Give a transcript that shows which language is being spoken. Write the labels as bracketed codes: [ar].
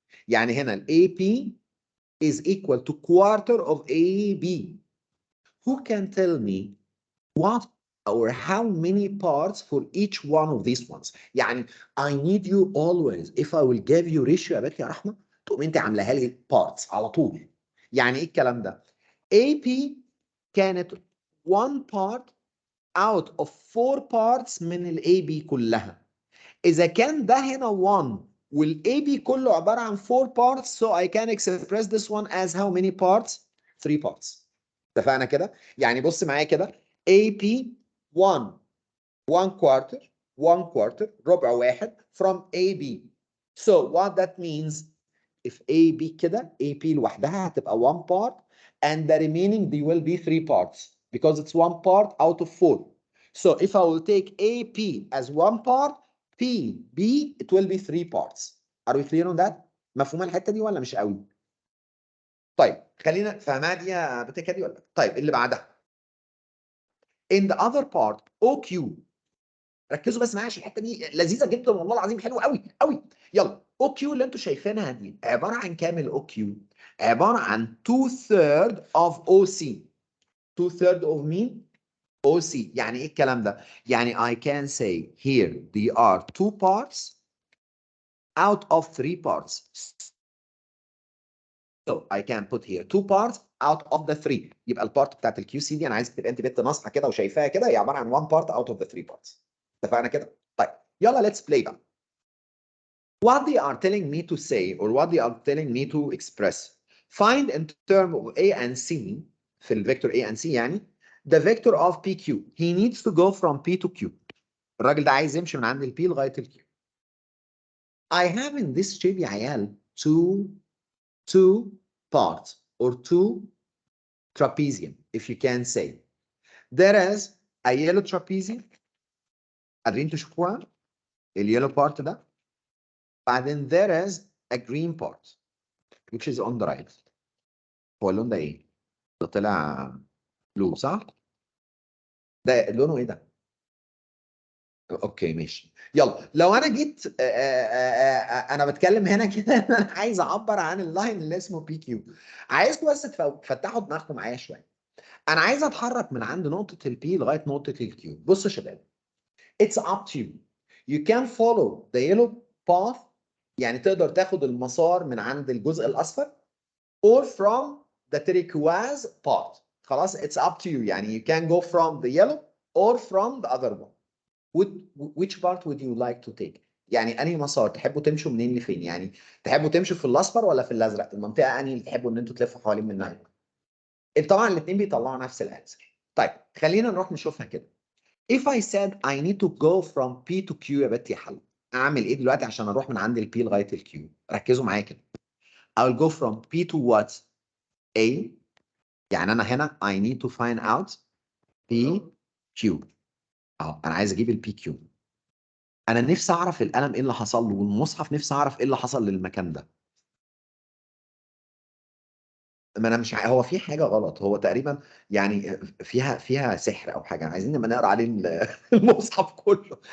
[ar] يعني هنا [en] ال AP is equal to quarter of AB. Who can tell me what or how many parts for each one of these ones? [ar] يعني [en] I need you always, if I will give you ratio [ar] يا بنت يا رحمة, تقوم انت عاملاها لي parts على طول. يعني ايه الكلام ده؟ AP كانت [en] one part out of 4 parts [ar] من ال AB كلها. إذا كان ده هنا 1 وال AB كله عبارة عن [en] 4 parts, so I can express this one as how many parts? 3 parts. [ar] اتفقنا كده؟ يعني بص معايا كده. [en] AP 1 1 quarter [ar] ربع واحد [en] from AB. So what that means, if AB [ar] كده AP لوحدها هتبقى [en] 1 part and the remaining they will be 3 parts because it's 1 part out of 4. So if I will take AP as 1 part, PB it will be 3 parts. Are we clear on that? [ar] مفهومه الحته دي ولا مش قوي؟ طيب خلينا فاهمها دي يا بتكه دي ولا؟ طيب اللي بعدها. [en] In the other part OQ. [ar] ركزوا بس معايا عشان الحته دي لذيذه جدا والله العظيم حلوه قوي قوي. يلا OQ اللي انتوا شايفينها دي عباره عن كام ال OQ؟ عباره عن 2/3 of OC. 2/3 of مين؟ OC. يعني ايه الكلام ده؟ يعني [en] I can say here they are 2 parts out of 3 parts. So I can put here 2 parts out of the 3. [ar] يبقى البارت بتاعت الكيو سي دي انا عايزك تبقى انت بنت ناصحه كده وشايفاها كده هي عباره عن [en] 1 part out of the 3 parts. [ar] اتفقنا كده؟ طيب يلا [en] let's play [ar] بقى. [en] What they are telling me to say or what they are telling me to express. Find in term of A and C [ar] في الفيكتور [en] A and C يعني the vector of PQ. He needs to go from P to Q. [ar] الراجل ده عايز يمشي من عند ال P لغايه ال Q. [en] I have in this shape يا عيال two parts or two trapezium, if you can say. There is a yellow trapezium. [ar] قادرين تشوفوها؟ اليellow part ده. [en] بعدين there is a green part which is on the right. [ar] هو اللون ده ايه؟ ده طلع blue صح؟ ده لونه ايه ده؟ اوكي ماشي. يلا لو انا جيت انا بتكلم هنا كده انا عايز اعبر عن اللاين اللي اسمه بي كيو. عايزكم بس تفتحوا دماغكم معايا شويه. انا عايز اتحرك من عند نقطه البي لغايه نقطه الكيو. بصوا يا شباب، [en] it's up to you. You can follow the yellow path، [ar] يعني تقدر تاخد المسار من عند الجزء الاصفر، [en] or from the turquoise part. [ar] خلاص [en] it's up to you، يعني you can go from the yellow or from the other one. Which part would you like to take؟ [ar] يعني انهي مسار تحبوا تمشوا منين لفين؟ يعني تحبوا تمشوا في الاصفر ولا في الازرق؟ المنطقه انهي اللي تحبوا ان انتوا تلفوا حوالين منها؟ طبعا الاثنين بيطلعوا نفس الانسر. طيب خلينا نروح نشوفها كده. [en] If I said I need to go from P to Q [ar] يا بنتي حل، اعمل ايه دلوقتي عشان اروح من عند ال P لغايه ال Q؟ ركزوا معايا كده. [en] I will go from P to what؟ A. [ar] يعني انا هنا [en] I need to find out P Q. [ar] اهو انا عايز اجيب ال P Q. انا نفسي اعرف القلم ايه اللي حصل له، والمصحف نفسي اعرف ايه اللي حصل للمكان ده. ما انا مش هو في حاجه غلط، هو تقريبا يعني فيها سحر او حاجه، عايزين نبقى نقرا عليه المصحف كله.